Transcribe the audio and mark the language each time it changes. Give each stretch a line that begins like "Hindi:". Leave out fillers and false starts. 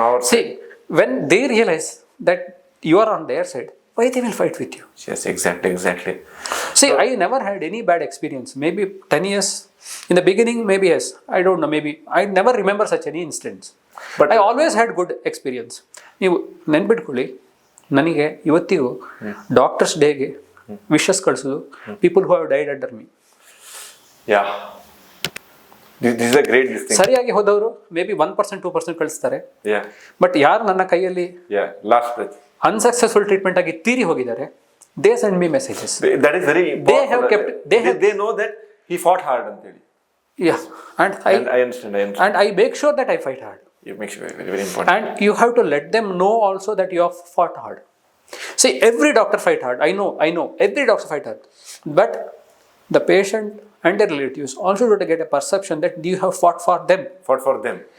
English: See, when they realize that you are on their side, why they will fight with you? Yes, exactly. See, I never had any bad experience. Maybe 10 years in the beginning, maybe yes. I don't know, maybe. I never remember such any instance. But I always had good experience.
Kannada: ನೀವು ನೆನ್ಬಿಟ್ಕೊಳ್ಳಿ, ನನಗೆ ಇವತ್ತಿಗೂ doctors ಡೇಗೆ wishes ಕಳಿಸೋದು
English: People who have died under me. This is a great thing.
Kannada: ಸರಿಯಾಗಿ ಹೋದವರು may be 1%, 2% ಕಳಿಸ್ತಾರೆ. But ಯಾರು ನನ್ನ ಕೈಯಲ್ಲಿ
English: last breath
Kannada: ಅನ್ಸಕ್ಸಸ್ಫುಲ್ ಟ್ರೀಟ್ಮೆಂಟ್ ಆಗಿ ತೀರಿ ಹೋಗಿದ್ದಾರೆ,
English: They send me messages. That is very important. They know that he fought hard ಅಂತ ಹೇಳಿ. And I understand. And I make sure that I fight hard. You make sure, very important. And you have to let them know also that you have fought hard. See, every doctor fight hard. I know. Every doctor fight hard. But the patient and their relatives also have to get a perception that you have fought for them.